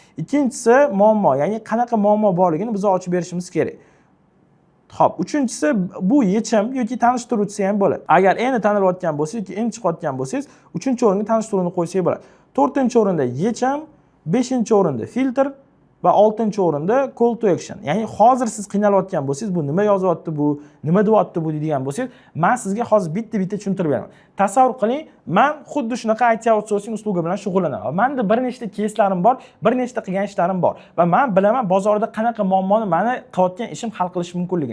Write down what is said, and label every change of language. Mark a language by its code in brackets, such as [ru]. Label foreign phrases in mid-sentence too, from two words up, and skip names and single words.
[uz] Ikkinchisi muammo, ya'ni qanaqa muammo borligini biz ochib berishimiz kerak. Xo'p, uchinchisi bu yechim yoki tanishtiruvchisi ham bo'ladi. Agar endi tanilayotgan bo'lsangiz yoki endi chiqayotgan bo'lsangiz, 3-o'ringa tanishtiruvni qo'ysangiz bo'ladi. 4-o'rinda yechim, 5-o'rinda filtr va 6-o'rinda [en] call to action. [uz] Ya'ni hozir siz qiynalayotgan bo'lsangiz, bu nima yozyapti, bu nima deyapti bu deydigan bo'lsangiz, men sizga hozir bitta-bitta tushuntirib beraman. Tasavvur qiling, men xuddi shunaqa [en] IT outsourcing [uz] uslubi bilan shug'ullanaman. Menda bir nechta кейslarim bor, bir nechta qilgan ishlarim bor va men bilaman bozorda qanaqa muammoni meni qilayotgan ishim hal qilishi mumkinligini.